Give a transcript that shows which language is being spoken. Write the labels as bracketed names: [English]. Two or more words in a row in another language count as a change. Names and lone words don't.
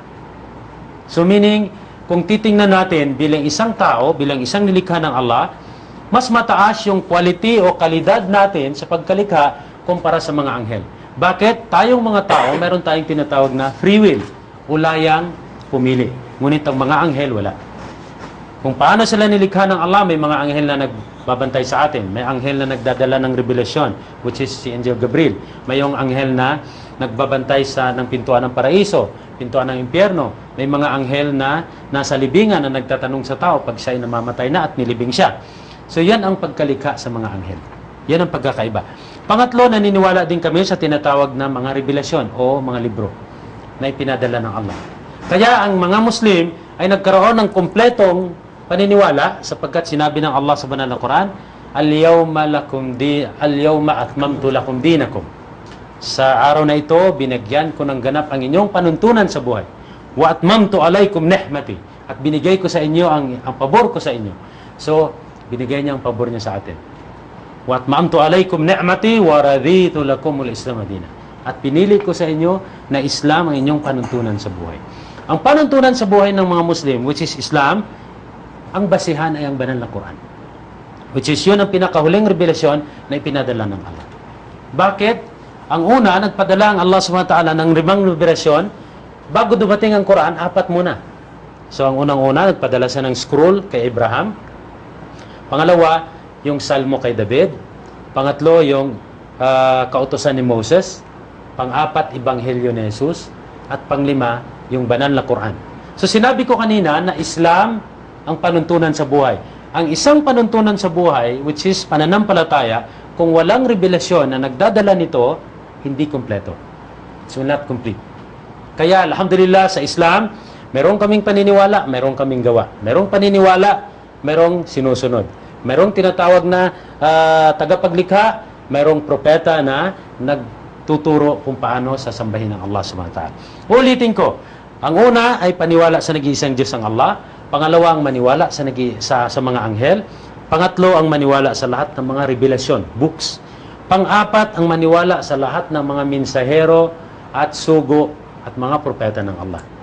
[English] So meaning, [Filipino] kung titingnan natin bilang isang tao, bilang isang nilikha ng Allah, mas mataas yung quality o kalidad natin sa pagkalikha kumpara sa mga anghel. Bakit? Tayong mga tao, meron tayong tinatawag na free will. Ulayang pumili. Ngunit ang mga anghel, wala. Kung paano sila nilikha ng Allah, may mga anghel na nagbabantay sa atin. May anghel na nagdadala ng revelasyon, [English] which is [Filipino] si Angel Gabriel. May yung anghel na nagbabantay ng pintuan ng paraiso, pintuan ng impyerno. May mga anghel na nasa libingan na nagtatanong sa tao pag siya'y namamatay na at nilibing siya. So yan ang pagkalikha sa mga anghel. Yan ang pagkakaiba. Pangatlo, naniniwala din kami sa tinatawag na mga revelasyon o mga libro na ipinadala ng Allah. Kaya ang mga Muslim ay nagkaroon ng kumpletong paniniwala sapagkat sinabi ng Allah sa banal na Quran, [Arabic] اليوم أتممت لكم دينكم. [Filipino] Sa araw na ito, binagyan ko ng ganap ang inyong panuntunan sa buhay. [Arabic] وأتممت عليكم نعمتي. [Filipino] At binigay ko sa inyo ang pabor ko sa inyo. So, binigay niya ang pabor niya sa atin. [Arabic] وأتممت عليكم نعمتي ورضيت لكم الإسلام دينا. [Filipino] At pinili ko sa inyo na Islam ang inyong panuntunan sa buhay. Ang panuntunan sa buhay ng mga Muslim, [English] which is [Filipino] Islam, ang basihan ay ang banal na Quran. [English] Which is [Filipino] yun ang pinakahuling revelasyon na ipinadala ng Allah. Bakit? Ang una, nagpadala ang Allah [Arabic] سبحانه وتعالى [Filipino] ng 5 revelasyon. Bago dumating ang Quran, 4 muna. So ang unang-una, nagpadala siya ng scroll kay Abraham. Pangalawa, yung salmo kay David. Pangatlo, yung kautusan ni Moses. Pang-apat, Ebanghelyo ni Jesus. At panglima, yung banal na Quran. So sinabi ko kanina na Islam ang panuntunan sa buhay. Ang isang panuntunan sa buhay, [English] which is [Filipino] pananampalataya, kung walang revelasyon na nagdadala nito, hindi kompleto. [English] It's not complete. [Filipino] Kaya, alhamdulillah, sa Islam, merong kaming paniniwala, merong kaming gawa. Merong paniniwala, merong sinusunod. Merong tinatawag na tagapaglikha, merong propeta na nagtuturo kung paano sasambahin ng Allah [Arabic] سبحانه وتعالى. [Filipino] Ulitin ko, ang una ay paniwala sa nag-iisang Diyos ang Allah. Pangalawa, ang maniwala sa mga anghel. Pangatlo, ang maniwala sa lahat ng mga revelasyon, books. Pang-apat, ang maniwala sa lahat ng mga mensahero at sugo at mga propeta ng Allah.